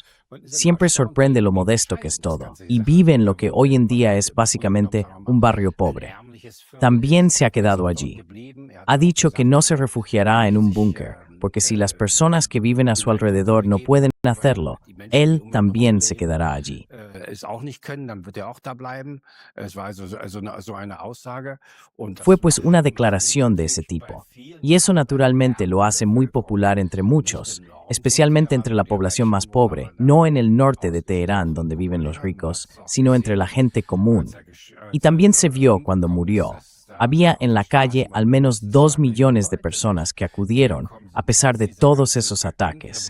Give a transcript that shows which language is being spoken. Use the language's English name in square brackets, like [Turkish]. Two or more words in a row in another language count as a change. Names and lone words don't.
[Spanish] Siempre sorprende lo modesto que es todo, y vive en lo que hoy en día es básicamente un barrio pobre. También se ha quedado allí. Ha dicho que no se refugiará en un búnker, porque si las personas que viven a su alrededor no pueden hacerlo, él también se quedará allí. [German] Es auch nicht können, dann wird auch da bleiben. Es war so eine Aussage. Und [Spanish] Fue pues una declaración de ese tipo, y eso naturalmente lo hace muy popular entre muchos, especialmente entre la población más pobre, no en el norte de Teherán donde viven los ricos, sino entre la gente común. Y también se vio cuando murió. Había en la calle al menos 2 millones de personas que acudieron a pesar de todos esos ataques.